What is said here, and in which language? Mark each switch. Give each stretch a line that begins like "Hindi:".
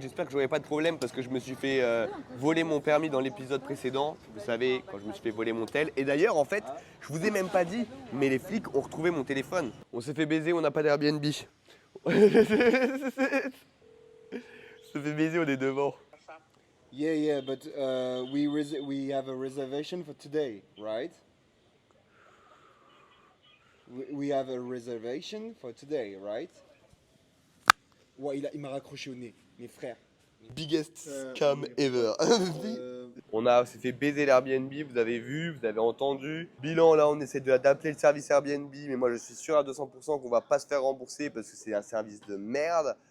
French: J'espère que j'aurai pas de problème parce que je me suis fait voler mon permis dans l'épisode précédent. Vous savez, quand je me suis fait voler mon tel. Et d'ailleurs, en fait, je vous ai même pas dit, mais les flics ont retrouvé mon téléphone. On s'est fait baiser, on n'a pas d'Airbnb. On s'est fait baiser, on est devant.
English: Yeah, but we have a reservation for today, right? We have a reservation for today, right?
French: Ouais, il m'a raccroché au nez, mes frères.
English: Biggest scam ever.
French: On s'est fait baiser l'Airbnb, vous avez vu, vous avez entendu. Bilan, là, on essaie d'appeler le service Airbnb, mais moi, je suis sûr à 200% qu'on va pas se faire rembourser parce que c'est un service de merde.